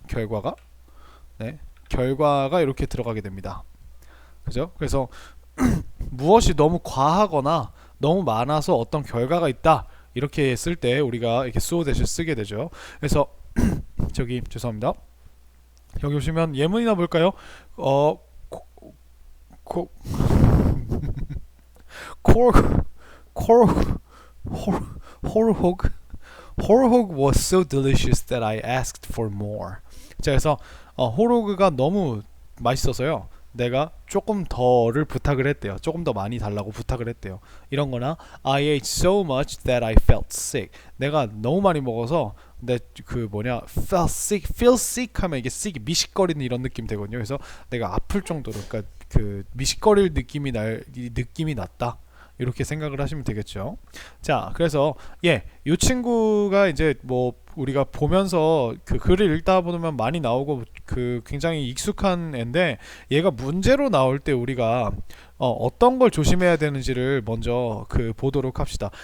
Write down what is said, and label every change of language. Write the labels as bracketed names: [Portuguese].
[Korean] 결과가 결과가 이렇게 들어가게 됩니다. 그죠? 그래서 무엇이 너무 과하거나 너무 많아서 어떤 결과가 있다 이렇게 쓸 때 우리가 이렇게 so 대신 쓰게 되죠. 그래서 죄송합니다. 여기 보시면 예문이나 볼까요? [English] 어, 코, 코, 콜, 콜, 홀호그 홀호그 was so delicious that I asked for more. [Korean] 자, 그래서 홀호그가 너무 맛있어서요. 내가 조금 더를 부탁을 했대요. 조금 더 많이 달라고 부탁을 했대요. 이런 거나 [English] I ate so much that I felt sick. [Korean] 내가 너무 많이 먹어서 feel sick 하면 이게 sick 미식거리는 이런 느낌 되거든요. 그래서 내가 아플 정도로 그러니까 그 미식거릴 느낌이 났다. 이렇게 생각을 하시면 되겠죠. 자, 그래서 이 친구가 이제 뭐 우리가 보면서 그 글을 읽다 보면 많이 나오고 그 굉장히 익숙한 애인데 얘가 문제로 나올 때 우리가 어떤 걸 조심해야 되는지를 먼저 보도록 합시다.